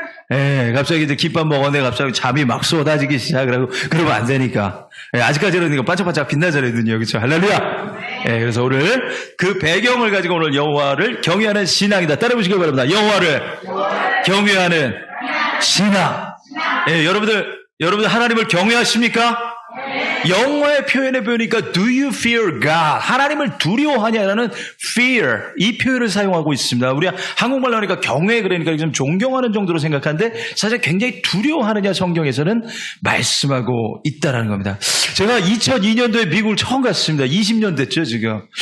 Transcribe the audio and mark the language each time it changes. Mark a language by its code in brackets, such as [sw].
[ko] 예, 갑자기 이제 김밥 먹었는데 갑자기 잠이 막 쏟아지기 시작을 하고 그러면 안 되니까. 예, 아직까지는 이거 반짝반짝 빛나잖아요. 그렇죠? 할렐루야! 예, 그래서 오늘 그 배경을 가지고 오늘 여호와를 경외하는 신앙이다. 따라해보시기 바랍니다. 여호와를 경외하는 신앙. 예, 여러분들 하나님을 경외하십니까? 영어의 표현에 보니까 [en] do you fear God? [ko] 하나님을 두려워하냐라는 fear, 이 표현을 사용하고 있습니다. 우리 한국말로 하니까 경외, 그러니까 좀 존경하는 정도로 생각하는데 사실 굉장히 두려워하느냐 성경에서는 말씀하고 있다라는 겁니다. 제가 2002년도에 미국을 처음 갔습니다. 20년 됐죠 지금.